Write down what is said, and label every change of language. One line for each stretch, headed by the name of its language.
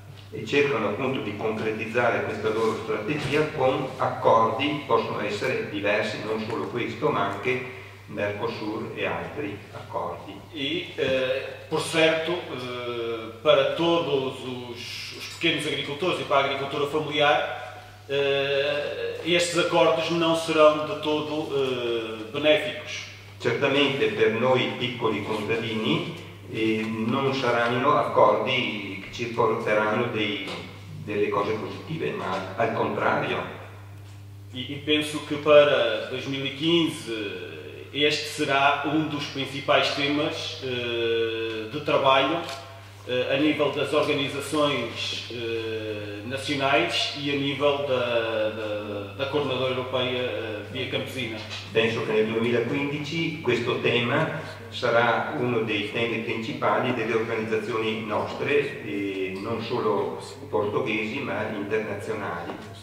Italian: E cercano appunto di concretizzare questa loro strategia con accordi, possono essere diversi, non solo questo, ma anche Mercosur e altri accordi.
Portuguese: E, por certo, para todos os pequenos agricultores e para a agricultura familiar, estes acordos não serão de todo benéficos.
Italian: Certamente per noi piccoli contadini non saranno accordi che ci porteranno delle cose positive, ma al contrario.
Portuguese: E penso que para 2015 este será dos principais temas de trabalho a nível das organizações nacionais e a nível da Coordenadora Europeia Via Campesina.
Italian: Penso che nel 2015 questo tema sarà uno dei temi principali delle organizzazioni nostre, non solo portoghesi ma internazionali.